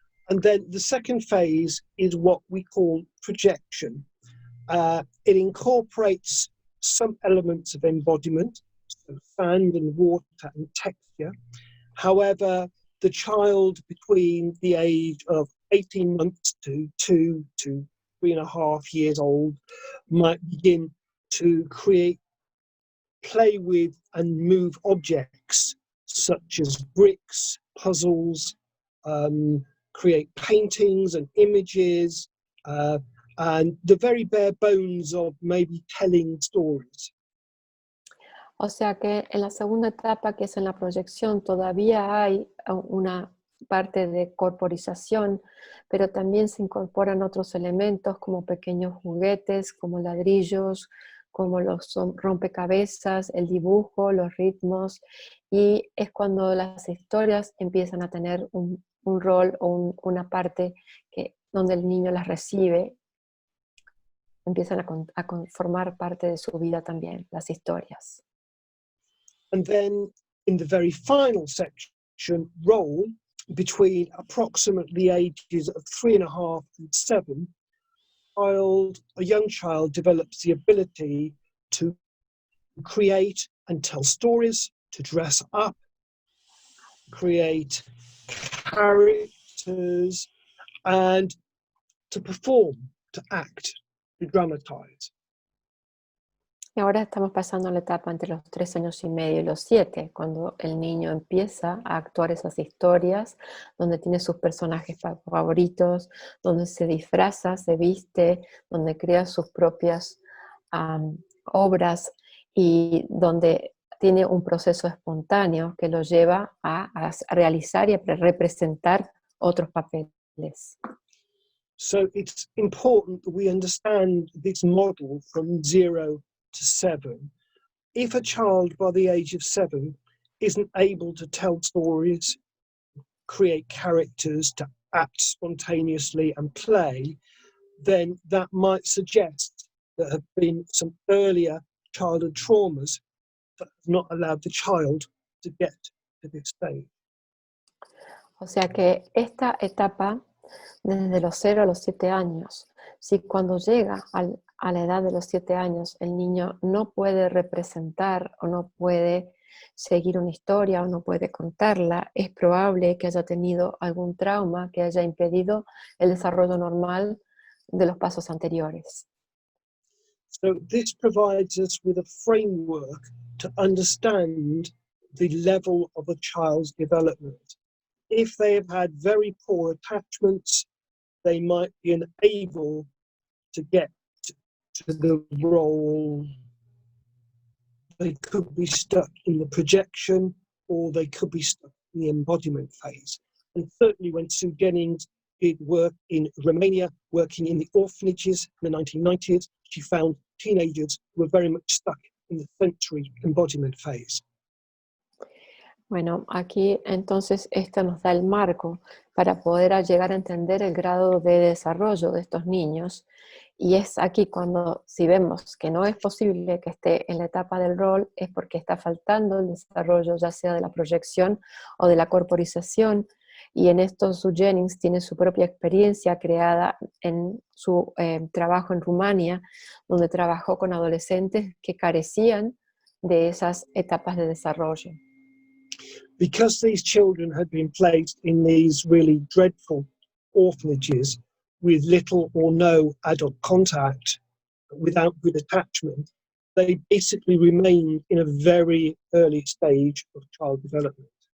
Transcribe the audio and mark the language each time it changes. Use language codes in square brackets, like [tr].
[en] And then the second phase is what we call projection. It incorporates some elements of embodiment, so sand and water and texture. However, the child between the age of 18 months to 2 to 3.5 years old might begin to play with and move objects such as bricks, puzzles, create paintings and images, and the very bare bones of maybe telling stories. [es] O sea que en la segunda etapa, que es en la proyección, todavía hay una parte de corporización, pero también se incorporan otros elementos como pequeños juguetes, como ladrillos, como los rompecabezas, el dibujo, los ritmos, y es cuando las historias empiezan a tener un rol o una parte donde el niño las recibe, empiezan a formar parte de su vida también, las historias. [en] And then in the very final section, role, between approximately the ages of 3.5 and 7, a young child develops the ability to create and tell stories, to dress up, create characters, and to perform, to act, to dramatize. [es] Y ahora estamos pasando a la etapa entre los 3 años y medio y los 7, cuando el niño empieza a actuar esas historias, donde tiene sus personajes favoritos, donde se disfraza, se viste, donde crea sus propias obras y donde tiene un proceso espontáneo que lo lleva a realizar y a representar otros papeles. [en] So it's important that we understand this model from 0 to 7. If a child by the age of 7 isn't able to tell stories, create characters, to act spontaneously and play, then that might suggest there have been some earlier childhood traumas that have not allowed the child to get to this stage. [es] O sea que esta etapa, desde los 0 a los 7 años, si cuando llega a la edad de los 7 años el niño no puede representar o no puede seguir una historia o no puede contarla, es probable que haya tenido algún trauma que haya impedido el desarrollo normal de los pasos anteriores. [en] So this provides us with a framework to understand the level of a child's development. If they have had very poor attachments, they might be unable to get to the role. They could be stuck in the projection, or they could be stuck in the embodiment phase. And certainly when Sue Jennings did work in Romania, working in the orphanages in the 1990s, she found teenagers who were very much stuck in the sensory embodiment phase. [es] Bueno, aquí entonces esto nos da el marco para poder llegar a entender el grado de desarrollo de estos niños. Y es aquí cuando, si vemos que no es posible que esté en la etapa del rol, es porque está faltando el desarrollo ya sea de la proyección o de la corporización. Y en esto Sue Jennings tiene su propia experiencia creada en su trabajo en Rumania, donde trabajó con adolescentes que carecían de esas etapas de desarrollo. [en] Because these children had been placed in these really dreadful orphanages with little or no adult contact, without good attachment, they basically remained in a very early stage of child development.